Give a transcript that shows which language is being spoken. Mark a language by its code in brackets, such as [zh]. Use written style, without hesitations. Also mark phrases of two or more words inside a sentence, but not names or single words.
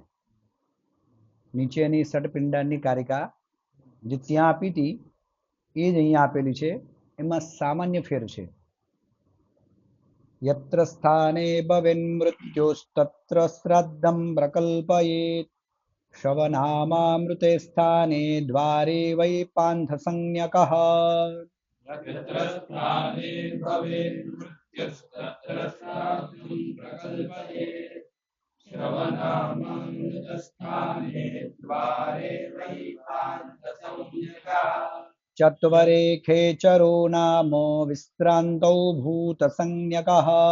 [gu] નીચેની ષટપિંડાની કારિકા જે ત્યાં આપી હતી એ જ અહીંયા આપેલી છે. એમાં સામાન્ય ફેર છે. [sa] યત્ર સ્થાને ભવેન મૃત્યુસ્તત્ર શ્રાદ્ધમ પ્રકલ્પયેત. શવનામામૃતે સ્થાને દ્વારે વૈ પાંથ સંજ્ઞકઃ. यत्र स्थाने भवेन्मृत्युस्तत्र श्राद्धं प्रकल्पयेत्। श्रवणामृतस्थाने द्वारे वै पान्थसंज्ञकः। चत्वरे खेचरो नाम विश्रान्तौ भूतसंज्ञकः.